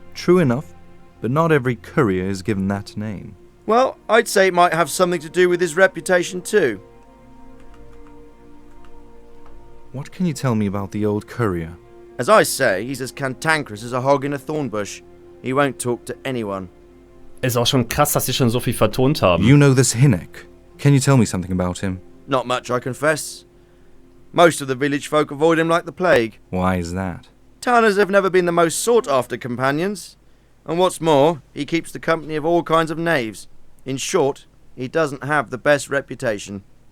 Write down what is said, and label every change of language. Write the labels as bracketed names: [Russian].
[English] True enough, but not every courier is given that name. Well, I'd say it might have something to do with his reputation too. What can you tell me about the old courier? As I say, he's as cantankerous as a hog in a thorn bush. He won't talk to anyone. [German] Ist auch schon krass, dass sie schon so viel vertont haben. [English] You know this Hinek. Can you tell me something about him? Not much, I confess. Most of the village folk avoid him like the plague. Why is that? Tanners have never been the most sought-after companions. And what's more, he keeps the company of all kinds of knaves. In short, he doesn't have the best reputation.